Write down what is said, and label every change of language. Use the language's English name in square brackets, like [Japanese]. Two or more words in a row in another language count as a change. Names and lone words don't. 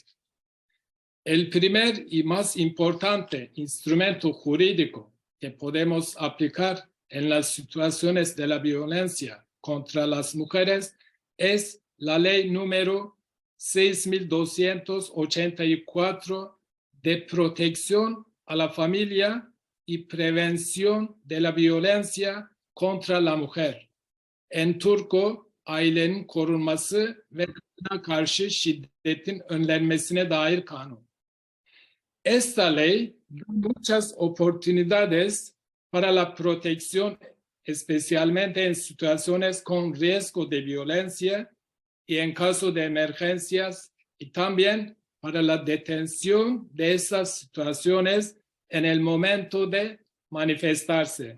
[Spanish] El primer y más importante instrumento jurídico que podemos aplicar en las situaciones de la violencia contra las mujeres es la ley número 6284 de protección a la familia y prevención de la violencia contra la mujer. En turco, [Turkish] ailenin korunması ve kadına karşı şiddetin önlenmesine dair kanun. [Spanish] Esta ley da muchas oportunidades para la protección, especialmente en situaciones con riesgo de violencia y en caso de emergencias, y también para la detención de esas situaciones en el momento de manifestarse.